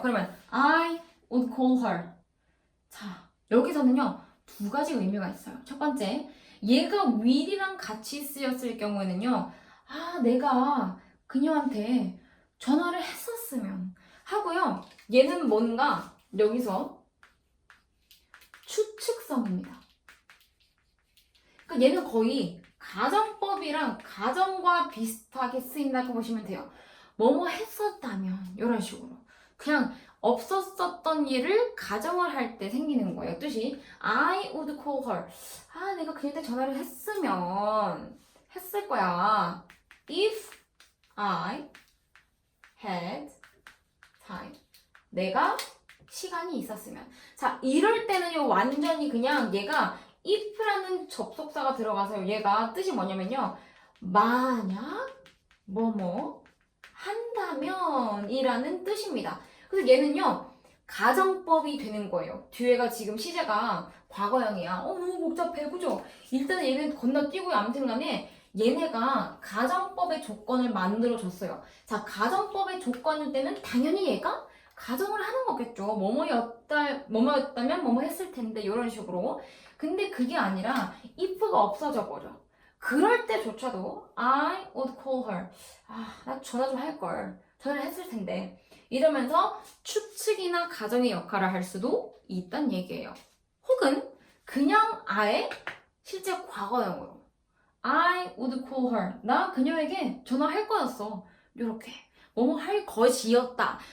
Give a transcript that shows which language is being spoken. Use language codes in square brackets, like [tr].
[ko] 그러면 [en] I would call her. [ko] 자, 여기서는요 두 가지 의미가 있어요. 첫 번째, 얘가 will이랑 같이 쓰였을 경우에는요, 아, 내가 그녀한테 전화를 했었으면 하고요. 얘는 뭔가 여기서 추측성입니다. 그러니까 얘는 거의 가정법이랑 가정과 비슷하게 쓰인다고 보시면 돼요. 뭐뭐 했었다면 이런 식으로 그냥 없었었던 일을 가정을 할 때 생기는 거예요. 뜻이 [en] I would call her. [ko] 아, 내가 그녀한테 전화를 했으면 했을 거야. [en] If I had time. [ko] 내가 시간이 있었으면. 자, 이럴 때는요 완전히 그냥 얘가 if라는 접속사가 들어가서 얘가 뜻이 뭐냐면요, 만약 뭐뭐 한다면 이라는 뜻입니다. 그래서 얘는요 가정법이 되는 거예요. 뒤에가 지금 시제가 과거형이야. 너무 복잡해, 그죠? 일단은 얘는 건너뛰고요. 아무튼 간에 얘네가 가정법의 조건을 만들어줬어요. 자, 가정법의 조건일 때는 당연히 얘가 가정을 하는 거겠죠. 뭐뭐였다면 뭐뭐 했을 텐데 이런 식으로. 근데 그게 아니라 if가 없어져 버려. 그럴 때조차도 [en] I would call her. [ko] 아, 나 전화 좀 할걸. 전화를 했을 텐데. 이러면서 추측이나 가정의 역할을 할 수도 있단 얘기예요. 혹은 그냥 아예 실제 과거형으로 [en] I would call her. [ko] 나 그녀에게 전화할 거였어. 이렇게 뭐뭐 할 것이었다.